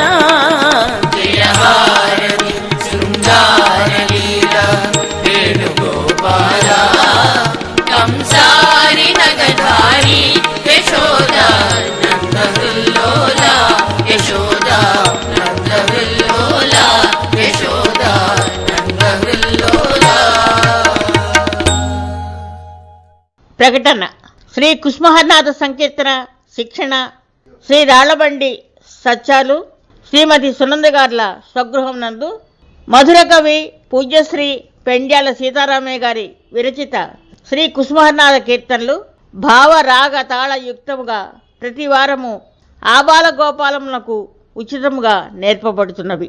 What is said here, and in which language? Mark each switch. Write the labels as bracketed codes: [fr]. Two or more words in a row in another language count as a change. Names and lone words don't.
[sa] जय हारति शृङ्गारलीला वेणुगोपाला कंसारि नगधारी यशोदा नन्दविल्लोला यशोदा नन्दविल्लोला यशोदा नन्दविल्लोला [te] ప్రకటన శ్రీ కుసుమహరనాథ సంకీర్తన శిక్షణ శ్రీ రాళ్లబండి సత్యాలు శ్రీమతి సునందగార్ల స్వగృహం నందు మధుర కవి పూజ్యశ్రీ పెండ్యాల సీతారామయ్య గారి విరచిత శ్రీ కుసుమహరనాథ కీర్తనలు భావరాగ తాళ యుక్తముగా ప్రతి వారము ఆబాల గోపాలములకు ఉచితముగా నేర్పబడుతున్నవి.